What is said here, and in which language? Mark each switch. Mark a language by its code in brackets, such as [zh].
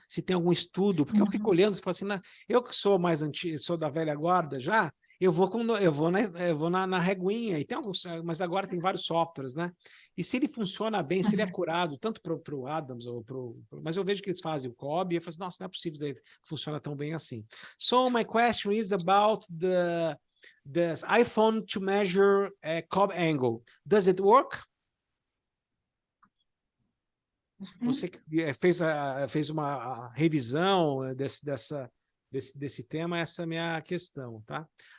[pt] Se tem algum estudo, porque eu fico olhando e falo assim, eu que sou mais antigo, sou da velha guarda já, eu vou na reguinha, e tem alguns, mas agora tem vários softwares, né? E se ele funciona bem, se ele é acurado, tanto para o Adams, mas eu vejo que eles fazem o Cobb, e eu falo assim, nossa, não é possível que funciona tão bem assim. [en] So my question is about the iPhone to measure Cobb angle. Does it work? [pt] Você fez uma revisão desse tema, essa é a minha questão, tá?